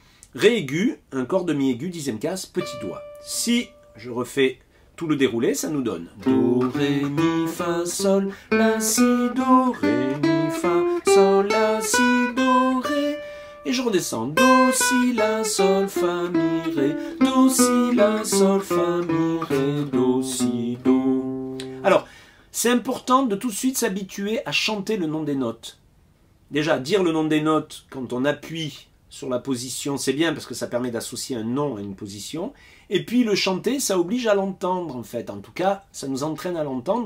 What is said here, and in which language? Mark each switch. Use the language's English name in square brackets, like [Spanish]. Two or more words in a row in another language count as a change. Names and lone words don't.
[French] Ré aigu, un corde de Mi aigu, 10e case, petit doigt. Si je refais tout le déroulé, ça nous donne Do, Ré, Mi, Fa, Sol, La, Si, Do, Ré, Mi, Fa, Sol, La, Si, Do, Ré. Et je redescends. Do, Si, La, Sol, Fa, Mi, Ré. Do, Si, La, Sol, Fa, Mi, Ré. Do, Si, Do. Alors, c'est important de tout de suite s'habituer à chanter le nom des notes. Déjà, dire le nom des notes quand on appuie sur la position, c'est bien parce que ça permet d'associer un nom à une position. Et puis le chanter, ça oblige à l'entendre en fait. En tout cas, ça nous entraîne à l'entendre.